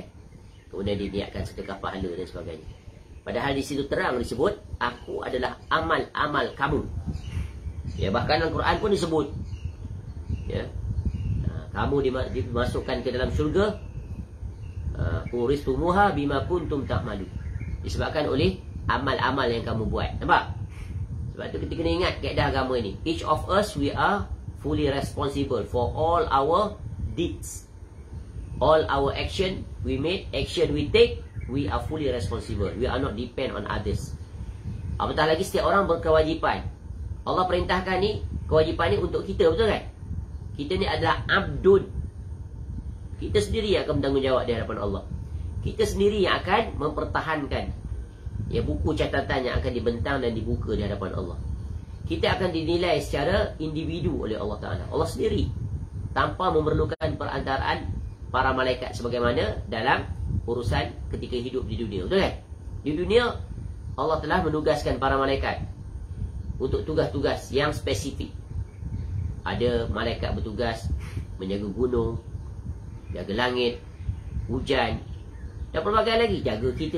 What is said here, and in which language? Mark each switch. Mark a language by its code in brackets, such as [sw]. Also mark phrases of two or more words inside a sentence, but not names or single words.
[ms] Kemudian diniatkan sedekah pahala dan sebagainya. Padahal di situ terang disebut, aku adalah amal-amal kamu. Ya, bahkan Al-Quran pun disebut, ya, kamu dimasukkan ke dalam syurga, [ar] أورثتموها بما كنتم تعملون, [ms] disebabkan oleh amal-amal yang kamu buat. Nampak? Sebab tu kita kena ingat kaedah agama ini. [en] Each of us, we are fully responsible for all our deeds, all our action we make, action we take, we are fully responsible. We are not depend on others. [ms] Apatah lagi setiap orang berkewajipan. Allah perintahkan ni, kewajipan ni untuk kita, betul kan? Kita ni adalah abdun. Kita sendiri yang akan bertanggungjawab di hadapan Allah. Kita sendiri yang akan mempertahankan buku catatan yang akan dibentang dan dibuka di hadapan Allah. Kita akan dinilai secara individu oleh Allah Ta'ala, Allah sendiri, tanpa memerlukan perantaraan para malaikat sebagaimana dalam urusan ketika hidup di dunia, betul kan? Di dunia Allah telah menugaskan para malaikat untuk tugas-tugas yang spesifik. Ada malaikat bertugas menjaga gunung, jaga langit, hujan, dan pelbagai lagi, jaga kita.